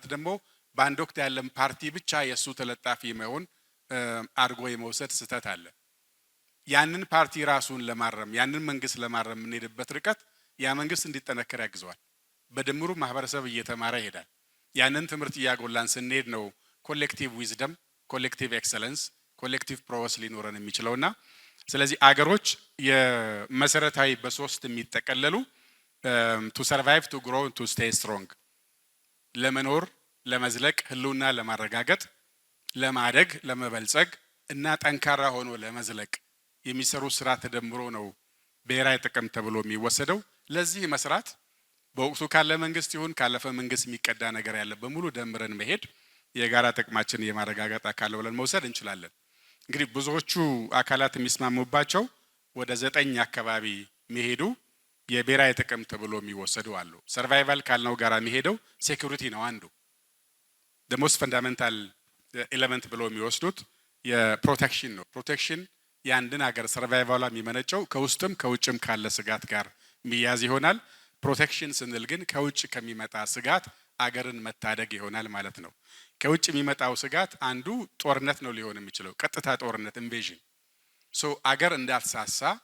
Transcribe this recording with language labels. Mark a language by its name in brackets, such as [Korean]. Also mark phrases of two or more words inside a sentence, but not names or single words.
[Amharic] ደግሞ በአንድ ወቅት ያለን ፓርቲ ብቻ የሱ ተለጣፊ መሆን አድርጎ የመውሰድ ስህተት አለ። ያንን ፓርቲ ራሱን ለማረም ያንን መንግስት ለማረም የምንሄድበት ርቀት ያ መንግስት እንዲጠነከር ያግዘዋል። በድምሩ ማህበረሰብ እየተማረ ይሄዳል። ያንን ትምህርት እያጎላን ስንሄድ ነው [English] collective wisdom, collective excellence፣ collective progress [Amharic] ሊኖረን የሚችለውና ስለዚህ አገሮች የመሰረታዊ በሶስት የሚጠቀለሉ [English] to survive, to grow, to stay strong [Amharic] ለመኖር ለመዝለቅ ህልውና ለማረጋገጥ ለማደግ ለመበልጸግ እና ጠንካራ ሆኖ ለመዝለቅ የሚሰሩ ስራ ተደምሮ ነው ብሔራዊ ጥቅም ተብሎ የሚወሰደው። ለዚህ መስራት በወቅቱ ካለ መንግስት ይሁን ካለፈ መንግስት የሚቀዳ ነገር ያለ በሙሉ ደምረን መሄድ የጋራ ጥቅማችን የማረጋገጥ አካል ብለን መውሰድ እንችላለን። እንግዲህ ብዙዎቹ አካላት የሚስማሙባቸው ወደ 9 አካባቢ የሚሄዱ የብሔራዊ ጥቅም ተብሎ የሚወሰዱ አሉ። ሰርቫይቫል ካልነው ጋራ የሚሄደው ሴኩሪቲ ነው አንዱ። [English] the most fundamental element [Amharic] ብሎ የሚወስዱት የፕሮቴክሽን ነው። ፕሮቴክሽን የአንድን ሀገር ሰርቫይቫሏ የሚመነጨው ከውስጥም ከውጭም ካለ ስጋት ጋር የሚያዝ ይሆናል። ፕሮቴክሽን ስንል ግን ከውጭ ከሚመጣ ስጋት አገርን መታደግ ይሆናል ማለት ነው። ከውጭ የሚመጣው ስጋት አንዱ ጦርነት ነው ሊሆን የሚችለው፣ ቀጥታ ጦርነት ኢንቬዥን። አገር እንዳትሳሳ